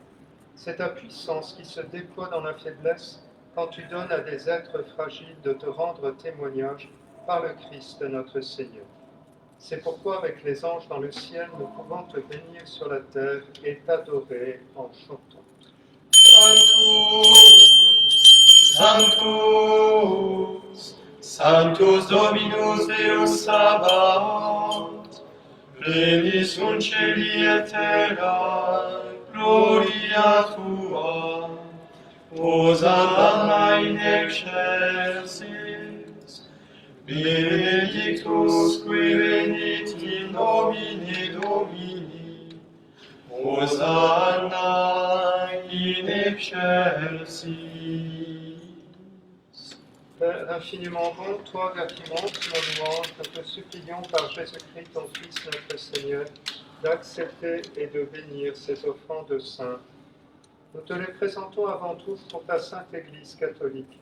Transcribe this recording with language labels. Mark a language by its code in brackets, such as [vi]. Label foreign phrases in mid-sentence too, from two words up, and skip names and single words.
[fr] C'est ta puissance qui se déploie dans la faiblesse quand tu donnes à des êtres fragiles de te rendre témoignage par le Christ notre Seigneur. C'est pourquoi avec les anges dans le ciel, nous pouvons te bénir sur la terre et t'adorer en chantant. [la] Sanctus, Sanctus Dominus Deus Sabaoth, pleni sunt celi et terra, gloria tua, Hosanna in excelsis, benedictus qui venit in nomine Domini, Hosanna in excelsis. [fr] Père infiniment bon, toi qui montes nos louanges, nous te supplions par Jésus-Christ, ton Fils notre Seigneur, d'accepter et de bénir ces offrandes saintes. Nous te les présentons avant tout pour ta sainte Église catholique.